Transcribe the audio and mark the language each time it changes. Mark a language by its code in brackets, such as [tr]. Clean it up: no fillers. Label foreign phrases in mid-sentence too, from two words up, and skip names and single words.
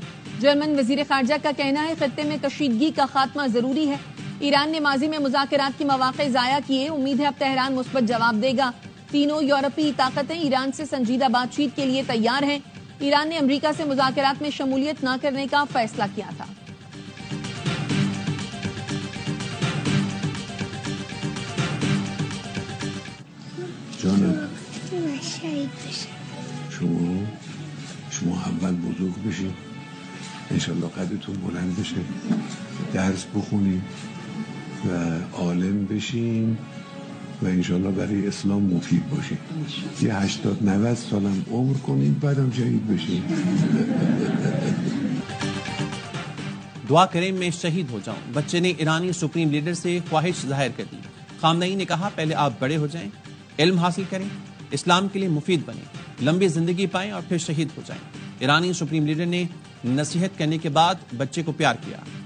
[ur] جرمن وزیر خارجہ کا کہنا ہے خطے میں کشیدگی کا خاتمہ ضروری ہے۔ ایران نے ماضی میں مذاکرات کے مواقع ضائع کیے، امید ہے اب تہران مثبت جواب دے گا۔ تینوں یورپی طاقتیں ایران سے سنجیدہ بات چیت کے لیے تیار ہیں۔ ایران نے امریکہ سے مذاکرات میں شمولیت نہ کرنے کا فیصلہ کیا تھا۔ [fa] شما اول بزرگ بشین، انشالله قدرتون بلند بشه، درس بخونین و عالم بشین و انشالله برای اسلام مفید باشین. یه 80-90 سالم عمر کنین بعدم شهید بشین. [ur] دعا کریں میں شہید ہو جاؤں، بچے نے ایرانی سپریم لیڈر سے خواہش ظاہر کر دی۔ خامنئی نے کہا پہلے آپ بڑے ہو جائیں، علم حاصل کریں، اسلام کے لیے مفید بنیں، لمبی زندگی پائیں اور پھر شہید ہو جائیں۔ ایرانی سپریم لیڈر نے نصیحت کرنے کے بعد بچے کو پیار کیا۔